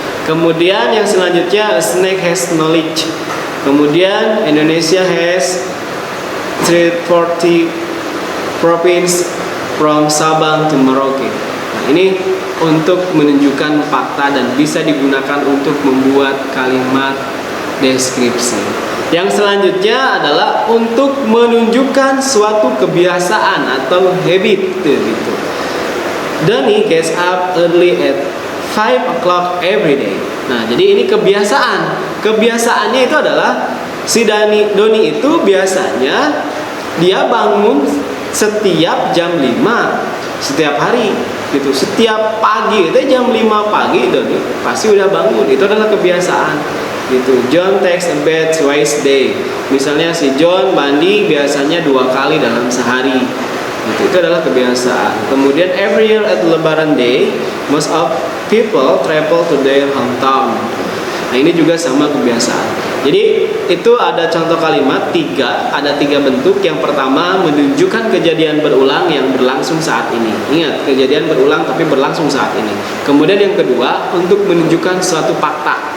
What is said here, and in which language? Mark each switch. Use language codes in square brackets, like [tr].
[id] Kemudian yang selanjutnya, [en] a snake has knowledge. Kemudian Indonesia has 340 province from Sabang to Merauke. [id] Nah, ini untuk menunjukkan fakta dan bisa digunakan untuk membuat kalimat deskripsi. Yang selanjutnya adalah untuk menunjukkan suatu kebiasaan atau habit, gitu. [en] Doni gets up early at 5 o'clock every day. [id] Nah, jadi ini kebiasaan. Kebiasaannya itu adalah si Doni itu biasanya dia bangun setiap jam 5 setiap hari, gitu. Setiap pagi itu jam 5 pagi Doni pasti udah bangun. Itu adalah kebiasaan, gitu. [en] John takes a bath twice a day. [id] Misalnya si John mandi biasanya 2 kali dalam sehari, gitu. Itu adalah kebiasaan. [en] Kemudian every year at Lebaran Day most of people travel to their hometown. [id] Nah, ini juga sama, kebiasaan. Jadi itu ada contoh kalimat 3, ada 3 bentuk. Yang pertama, menunjukkan kejadian berulang yang berlangsung saat ini. Ingat, kejadian berulang tapi berlangsung saat ini. Kemudian yang kedua, untuk menunjukkan suatu fakta.